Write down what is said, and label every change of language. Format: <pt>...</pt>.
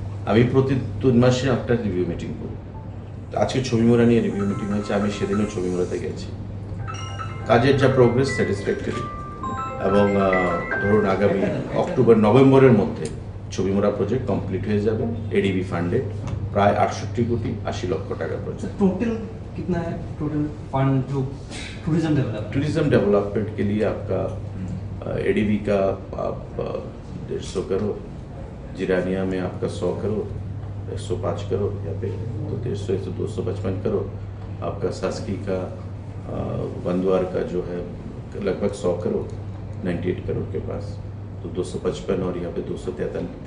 <bn>আমি প্রতি 3 মাসে একটা রিভিউ মিটিং করি। আজকে ছবিমুড়া নিয়ে রিভিউ মিটিং হয়েছে, আমি সেদিনও ছবিমুড়াতে গেছি। কাজের যা প্রোগ্রেস স্যাটিসফ্যাক্টরি, এবং ধরুন আগামী অক্টোবর নভেম্বরের মধ্যে ছবিমুড়া প্রজেক্ট কমপ্লিট হয়ে যাবে। এডিবি ফান্ডেড প্রায় 68 কোটি 80 লক্ষ টাকা প্রজেক্ট।</bn> <hi>total कितना है total fund जो tourism development? टूरिज्म डेवलपमेंट के लिए आपका एडीबी का आप 150 करोड़, जिरानिया में आपका 100 करोड़, 105 करोड़ यहाँ पे, तो 150 से 255 करोड़। आपका सास्की का बंदवार का जो है लगभग 100 करोड़, 98 करोड़ के पास, तो 255 और यहाँ पे 243</hi>